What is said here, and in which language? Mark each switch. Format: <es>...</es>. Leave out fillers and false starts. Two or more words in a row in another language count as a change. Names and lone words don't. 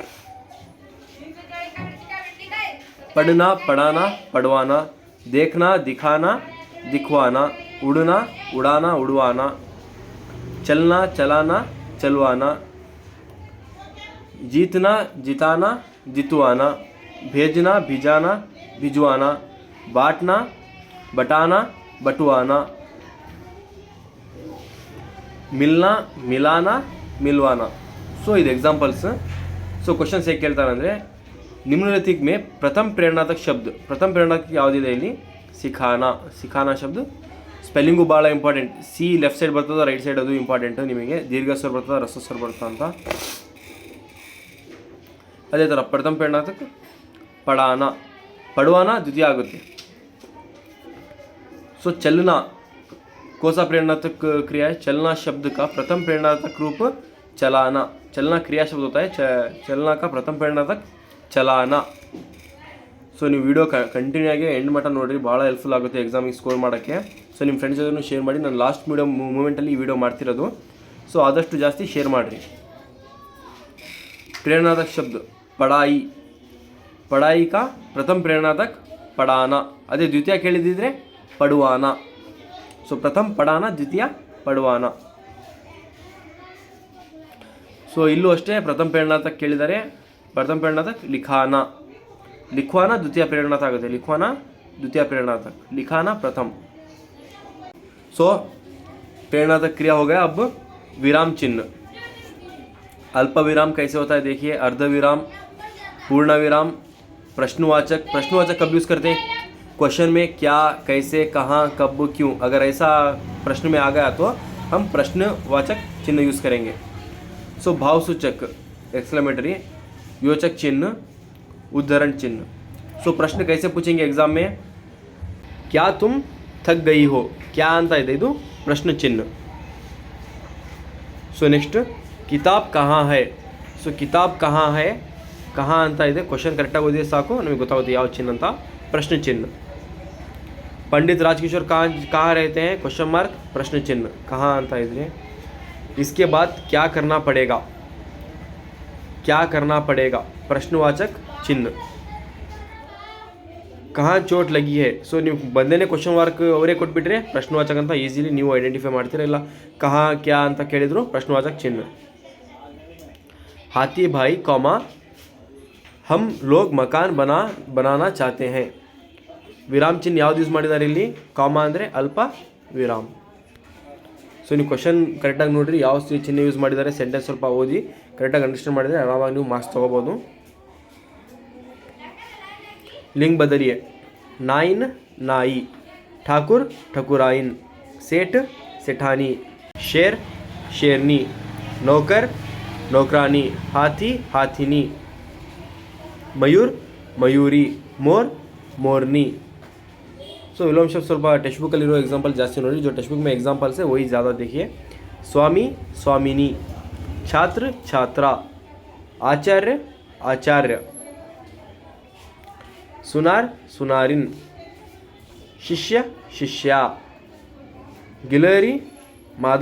<hi>पढ़ना, पढ़ाना, पढ़वाना, देखना, दिखाना, दिखवाना, उड़ना, उड़ाना, उड़वाना, चलना, चलाना, चलवाना, जीतना, जिताना, जितवाना, भेजना, भिजाना, भिजवाना, बांटना, बटाना, बटवाना, मिलना, मिलाना, मिलवाना।</hi> <kn>ಇದು एग्जांपल्स। क्वेश्चन ಹೇಗೆ ಕೇಳ್ತಾರೆ ಅಂದರೆ,</kn> <hi>निम्नलिखित में प्रथम प्रेरणार्थक शब्द, प्रथम प्रेरणार्थक</hi> <kn>ಯಾವುದಿದೆ ಇಲ್ಲಿ?</kn> <hi>सिखाना। सिखाना शब्द</hi> <kn>स्पेलिंगು ಭಾಳ ಇಂಪಾರ್ಟೆಂಟ್। ಸಿ ಲೆಫ್ಟ್ ಸೈಡ್ ಬರ್ತದೆ, ರೈಟ್ ಸೈಡ್ ಅದು ಇಂಪಾರ್ಟೆಂಟ್ ನಿಮಗೆ। ದೀರ್ಘ ಸ್ವರ ಬರ್ತದೆ, ರಸ್ವ ಸ್ವರ ಬರ್ತದೆ ಅಂತ। ಅದೇ ಥರ</kn> <hi>प्रथम प्रेरणार्थक पढ़ाना, पढ़वाना द्वितीय</hi> <kn>आಗುತ್ತೆ।</kn> <hi>चलना कौन सा प्रेरणार्थक क्रिया है? चलना शब्द का प्रथम प्रेरणार्थक रूप चलाना। चलना क्रिया शब्द होता है, चलना का प्रथम प्रेरणार्थक चलाना।</hi> <kn>ನೀವು ವಿಡಿಯೋ ಕಂಟಿನ್ಯೂ ಆಗಿ ಎಂಡ್ ಮಟ್ಟ ನೋಡಿರಿ, ಭಾಳ ಹೆಲ್ಪ್ಫುಲ್ ಆಗುತ್ತೆ ಎಕ್ಸಾಮಿಗೆ ಸ್ಕೋರ್ ಮಾಡೋಕ್ಕೆ। ನಿಮ್ಮ ಫ್ರೆಂಡ್ಸ್ ಜೊತೆ ಶೇರ್ ಮಾಡಿ। ನಾನು ಲಾಸ್ಟ್ ಮೂಮೆಂಟಲ್ಲಿ ಈ ವಿಡಿಯೋ ಮಾಡ್ತಿರೋದು, ಆದಷ್ಟು ಜಾಸ್ತಿ ಶೇರ್ ಮಾಡಿರಿ।</kn> <hi>प्रेरणार्थक शब्द पढ़ाई, पढ़ाई का प्रथम प्रेरणार्थक पढ़ाना।</hi> <kn>अದೇ द्वितीय ಕೇಳಿದಿದ್ರೆ पढ़वाना।</kn> <hi>प्रथम पढ़ाना, द्वितीय पढ़वाना।</hi> <kn>ಇಲ್ಲೂ ಅಷ್ಟೇ</kn> <hi>प्रथम प्रेरणार्थक</hi> <kn>ಕೇಳಿದರೆ</kn> <hi>प्रथम प्रेरणार्थक लिखाना, लिखवाना द्वितीय प्रेरणार्थक</hi> <kn>आಗುತ್ತೆ।</kn> <hi>लिखवाना द्वितीय प्रेरणार्थक, लिखाना प्रथम। प्रेरणार्थक क्रिया हो गया। अब विराम चिन्ह। अल्प विराम कैसे होता है देखिए, अर्ध विराम, पूर्ण विराम, प्रश्नवाचक। प्रश्नवाचक कब यूज़ करते हैं? क्वेश्चन में क्या, कैसे, कहाँ, कब, क्यों, अगर ऐसा प्रश्न में आ गया तो हम प्रश्नवाचक चिन्ह यूज़ करेंगे। भावसूचक एक्सक्लेमेटरी, योचक चिन्ह, उद्धरण चिन्ह। प्रश्न कैसे पूछेंगे एग्जाम में? क्या तुम थक गई हो? क्या</hi> <kn>ಅಂತ ಇದೆ, ಇದು ಪ್ರಶ್ನ ಚಿಹ್ನ।</kn> <hi>ನೆಕ್ಸ್ಟ್ किताब कहाँ है? किताब कहाँ है, कहाँ</hi> <kn>ಅಂತ ಇದೆ, ಕ್ವಶನ್ ಕರೆಕ್ಟಾಗಿ ಓದಿದ್ರೆ ಸಾಕು, ನಮಗೆ ಗೊತ್ತಾಗುತ್ತೆ ಯಾವ ಚಿಹ್ನ ಅಂತ, ಪ್ರಶ್ನೆ ಚಿಹ್ನ।</kn> <hi>पंडित राजकिशोर कहाँ रहते हैं?</hi> <en>question mark,</en> <hi>प्रश्न चिन्ह, कहाँ</hi> <kn>ಅಂತ ಇದ್ರೆ।</kn> <hi>इसके बाद क्या करना पड़ेगा? क्या करना पड़ेगा, प्रश्नवाचक चिन्ह। कहाँ चोट लगी है.</hi> <kn>ಸೊ ನೀವು ಬಂದೇನೆ</kn> <en>question mark</en> <kn>ಅವರೇ ಕೊಟ್ಬಿಟ್ರೆ ಪ್ರಶ್ನವಾಚಕ ಅಂತ ಈಸಿಲಿ ನೀವು ಐಡೆಂಟಿಫೈ ಮಾಡ್ತೀರಾ. ಇಲ್ಲ</kn> <hi>कहाँ क्या</hi> <kn>ಅಂತ ಕೇಳಿದ್ರು ಪ್ರಶ್ನವಾಚಕ ಚಿಹ್ನೆ.</kn> <hi>हाथी भाई कॉमा हम लोग मकान बनाना चाहते हैं.</hi> <kn>ವಿರಾಮ್ ಚಿಹ್ನೆ ಯಾವ್ದು ಯೂಸ್ ಮಾಡಿದ್ದಾರೆ ಇಲ್ಲಿ? ಕಾಮಾ ಅಂದರೆ ಅಲ್ಪ ವಿರಾಮ್. ಸೊ ನೀವು ಕ್ವಶನ್ ಕರೆಕ್ಟಾಗಿ ನೋಡಿರಿ ಯಾವ ಚಿಹ್ನೆ ಯೂಸ್ ಮಾಡಿದ್ದಾರೆ, ಸೆಂಟೆನ್ಸ್ ಸ್ವಲ್ಪ ಓದಿ ಕರೆಕ್ಟಾಗಿ ಅಂಡರ್ಸ್ಟ್ಯಾಂಡ್ ಮಾಡಿದರೆ ಆರಾಮಾಗಿ ನೀವು ಮಾರ್ಕ್ಸ್ ತೊಗೋಬೋದು.</kn> <hi>लिंग बदलिए. नाइन नाई, ठाकुर ठकुराइन, सेठ सेठानी, शेर शेरनी, नौकर नौकरानी, हाथी हाथिनी, मयूर मयूरी, मोर मोरनी.</hi> <kn>सो</kn> <hi>विलोम शब्द</hi> <kn>ಸ್ವಲ್ಪ</kn> <en>text book</en> <kn>ಅಲ್ಲಿರೋ एग्जांपल ಜಾಸ್ತಿ ನೋಡಿ.</kn> <hi>जो</hi> <en>text book</en> <hi>में एग्जांपल्स है वही ज़्यादा देखिए. स्वामी स्वामिनी, छात्र छात्रा, आचार्य आचार्य, सुनार सुनारिन, शिष्य शिष्या, गिलहरी मादा</hi>